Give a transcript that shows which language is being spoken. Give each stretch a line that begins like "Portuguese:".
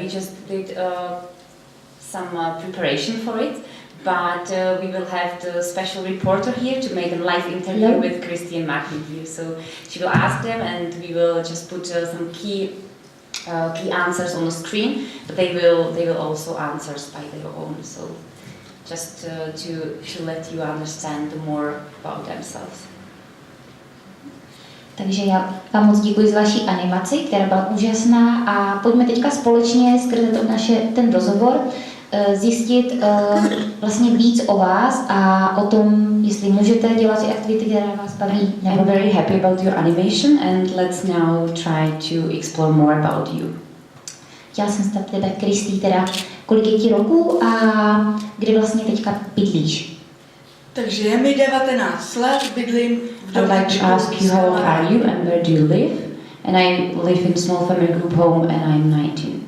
English: We just did some preparation for it, but we will have the special reporter here to make a live interview with Christy and Martin here. So she will ask them, and we will just put some key answers on the screen, but they will also answer by their own. So just to let you understand more about themselves.
Czech: Takže já vám moc děkuji za vaši animaci, která byla úžasná, a pojďme teďka společně skrze ten rozhovor zjistit vlastně víc o vás a o tom, jestli můžete dělat ty aktivity, které vás baví.
English: I'm very happy about your animation, and let's now try to explore more about you.
Czech: Chtěla jsem se tebe, Kristý, teda kolik je ti roků a kde vlastně teďka bydlíš? Takže je mi 19 let, bydlím v
English: I'd
Czech: domě.
English: like to ask you how old are you and where do you live? And I live in small family group home and I'm 19.